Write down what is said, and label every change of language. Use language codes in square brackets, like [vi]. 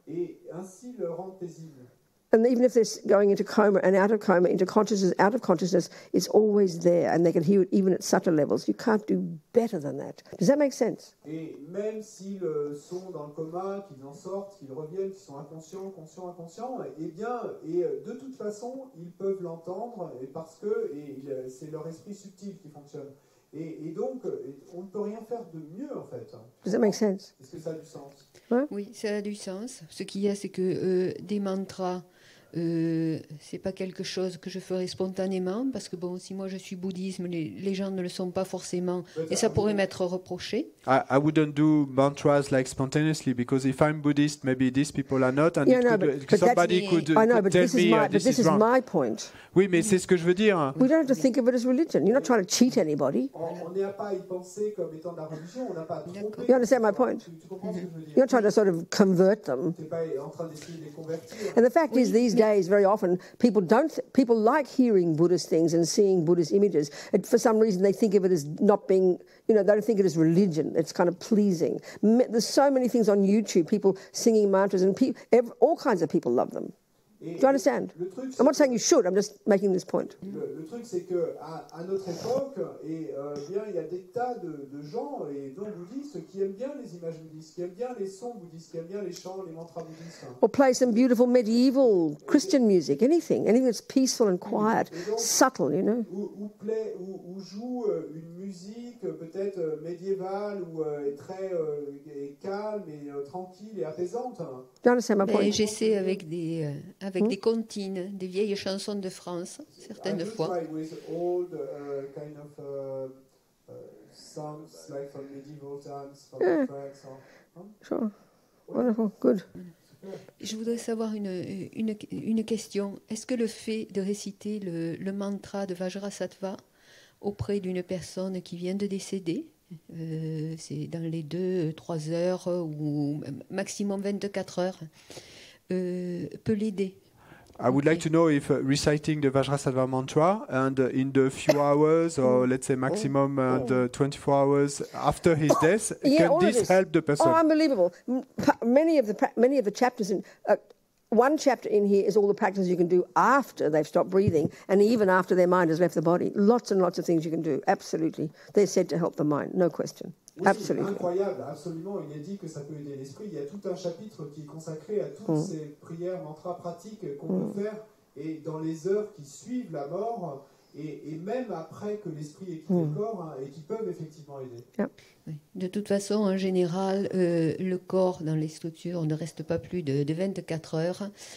[fr] et ainsi le rendre paisible. [en] And even if they're going into coma and out of coma, into consciousness, out of consciousness, it's always there, and they can hear it even at subtle levels. You can't do better than that. Does that make sense? [fr] Et même s'ils sont dans le coma, qu'ils en sortent, qu'ils reviennent, qu'ils sont inconscients, inconscients, eh bien, de toute façon, ils peuvent l'entendre, et parce que c'est leur esprit subtil qui fonctionne. Et donc, on ne peut rien faire de mieux, en fait. [en] Does that make sense? [fr] Est-ce que ça a du sens? Oui, ça a du sens. Ce qu'il y a, c'est que des mantras, c'est pas quelque chose que je ferais spontanément, parce que bon, si moi je suis bouddhisme, les gens ne le sont pas forcément, et ça pourrait m'être reproché. [en] I wouldn't do mantras like spontaneously, because if I'm Buddhist, maybe these people are not, and somebody could I know, but tell this me is my point. [fr] Oui, mais c'est ce que je veux dire. [en] We don't have to think of it as religion. You're not trying to cheat anybody. [fr] On n'a pas à y penser comme étant de la religion, on n'a pas à tromper. [en] You understand my point? [fr] Tu comprends ce que je veux dire? [en] You're not trying to sort of convert them. [fr] Tu n'es pas en train d'essayer de les convertir. [en] And the fact is, these days, very often, people like hearing Buddhist things and seeing Buddhist images. And for some reason, they think of it as not being, you know, they don't think it as religion. It's kind of pleasing. There's so many things on YouTube, people singing mantras, and all kinds of people love them. Do you understand? I'm not saying you should, I'm just making this point. [fr] Le truc, c'est qu'à notre époque, bien, il y a des tas de gens, et dont bouddhistes, qui aiment bien les images bouddhistes, qui aiment bien les sons bouddhistes, qui aiment bien les chants, les mantras bouddhistes. [en] Or play some beautiful medieval Christian music, anything that's peaceful and quiet, donc, subtle, you know. [fr] Ou joue une musique peut-être médiévale ou très calme et tranquille et apaisante. [en] Do you understand my point? [fr] J'essaie avec des comptines, des vieilles chansons de France, certaines fois. [en] Old, kind of, songs like from medieval times, from France. Sure. Wonderful. Good. [fr] Je voudrais savoir une question. Est-ce que le fait de réciter le mantra de Vajra auprès d'une personne qui vient de décéder, c'est dans les 2-3 heures ou maximum 24 heures, peut l'aider? [en] I would like to know if reciting the Vajrasattva mantra and in the few hours, or let's say maximum 24 hours after his death, can this help the person? Oh, unbelievable! Many of the chapters in one chapter in here is all the practices you can do after they've stopped breathing, and even after their mind has left the body. Lots and lots of things you can do. Absolutely, they're said to help the mind. No question. [fr] Oui, absolument. Incroyable, absolument. Il est dit que ça peut aider l'esprit. Il y a tout un chapitre qui est consacré à toutes ces prières, mantras pratiques qu'on peut faire, et dans les heures qui suivent la mort, et même après que l'esprit ait quitté le corps, et qui peuvent effectivement aider. [en] Yeah. [fr] Oui. De toute façon, en général, le corps dans les structures ne reste pas plus de 24 heures.